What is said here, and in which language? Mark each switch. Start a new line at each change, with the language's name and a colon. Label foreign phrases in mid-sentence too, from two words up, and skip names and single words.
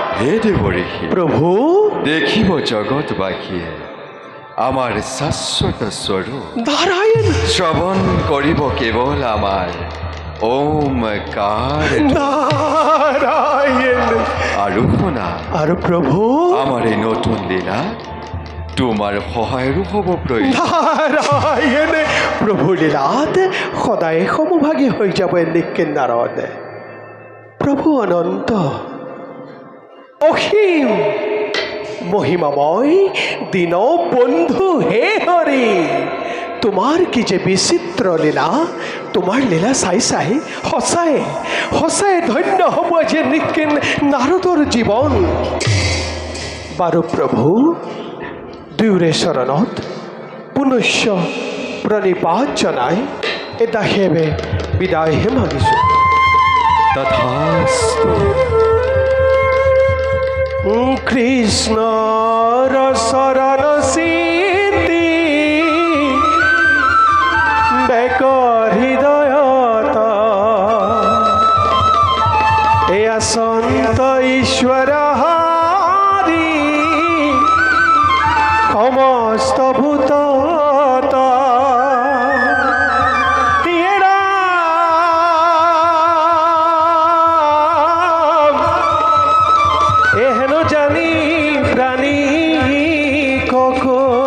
Assamese: হে দেৱ ঋষি, প্রভু, দেখিব জগতবাসীয়ে আমাৰ শাশ্বত স্বৰূপ। নারায়ণ, শ্ৰৱণ কৰিব কেৱল আমাৰ ওমকাৰ। নারায়ণ। আৰু শুনা, আর প্রভু, আমাৰ এই নতুন লীলা তোমাৰ সহায়ৰো হ'ব প্ৰয়োজন। নারায়ণ, প্রভু লীলাত সদায় সমভাগী হৈ যাব এনেকে নাৰদ। প্রভু অনন্ত অসীম মহিমাময় দীন বন্ধু হে হরি, তোমার কি যে বিচিত্র লীলা। তোমার লীলা চাই চাই সঁচাই সঁচাই ধন্য হ'ব যে নিকেন নাৰদৰ জীৱন। বাৰু প্ৰভু, দুয়োৰে চৰণত পুনশ্য প্ৰণিপাত জনাই এদাসেবে বিদায়হে মাগিছোঁ। তথাস্তু। কৃষ্ণৰ চৰণ চিতি এক হৃদয়ত এয়া সন্ত ঈশ্বর হারি সমস্ত ভূত এহেন জানি প্রাণী ককো